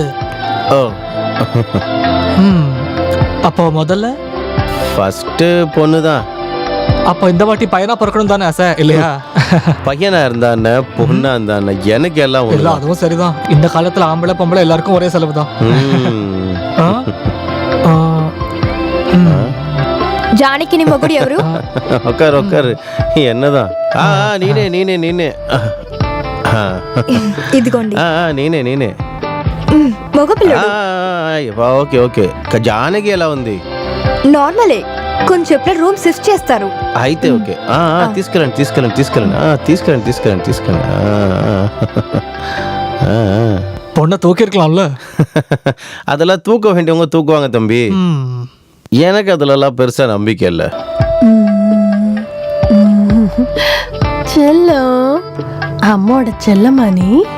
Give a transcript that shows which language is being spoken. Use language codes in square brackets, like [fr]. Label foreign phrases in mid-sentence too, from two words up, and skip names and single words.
[ta] ஓ அப்போ முதல்ல ஃபர்ஸ்ட் பொண்ணு தான். அப்போ இந்த வாட்டி பையனா பிறக்கணும் தானே ஆசை இல்லையா? பையனா இருந்தானே பொண்ணா இருந்தானே எனக்கு எல்லாம் இல்ல ஒண்ணுதான். அதுவும் சரிதான். இந்த காலத்துல ஆம்பளை பொம்பளை எல்லாருக்கும் ஒரே செலவு தான். [te] జానకి నీ మొగుడు ఎవరు? [ta] உட்காரு உட்காரு. என்னதான்? நீனே நீனே நீனே. [te] ఇదిగోండి. నేనే నేనే. మగపిల్లడు. ఓకే ఓకే. జానకి ఎలా ఉంది? నార్మలే. కొంచెం రూమ్ షిఫ్ట్ చేస్తారు. అయితే ఓకే. తీసుకెళ్ళండి తీసుకెళ్ళండి తీసుకెళ్ళండి. తీసుకెళ్ళండి తీసుకెళ్ళండి తీసుకెళ్ళండి. [ta] பொண்ணை தூக்கி இருக்கலாம்ல. அதெல்லாம் தூக்க வேண்டியவங்க தூக்குவாங்க தம்பி. எனக்கு அதுலலாம் பெருசா நம்பிக்கை இல்லை. செல்லம், அம்மோட செல்லமானி.